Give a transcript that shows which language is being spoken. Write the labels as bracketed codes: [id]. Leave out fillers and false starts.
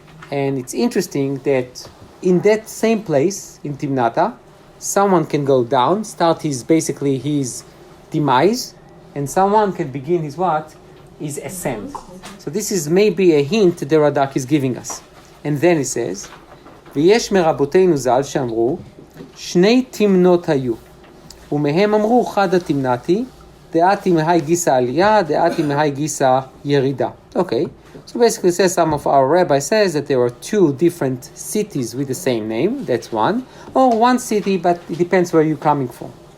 [en] And it's interesting that in that same place, in Timnata, someone can go down, start his demise, and someone can begin his ascent. So this is maybe a hint the Radak is giving us. And then he says, [he] ויש מרבותינו ז"ל שאמרו, שני תמנות היו, ומהם אמרו חד התמנתי, דעתי מהי גיסא עלייה, דעתי מהי גיסא ירידה. [en] Okay. So basically it says some of our Rabbi says that there are two different cities with the same name, that's one, or one city, but it depends where you're coming from.